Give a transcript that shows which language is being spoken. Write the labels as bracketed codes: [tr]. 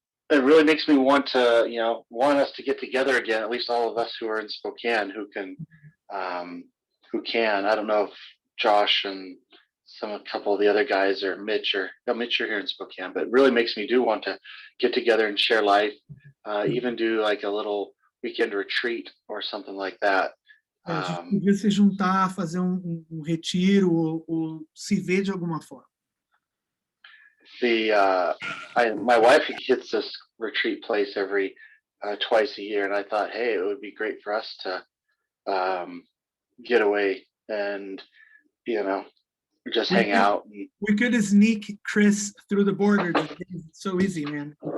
[en] It really makes me want us to get together again, at least all of us who are in Spokane who can. I don't know if Josh and a couple of the other guys, or Mitch, you're here in Spokane, but it really makes me do want to get together and share life, even do like a little weekend retreat or something like that. [pt] A gente podia se juntar, fazer retiro ou se ver de alguma forma. [en] My wife hits this retreat place every twice a year, and I thought, hey, it would be great for us to get away and just hang out. We could sneak Chris through the border. It's so easy, man.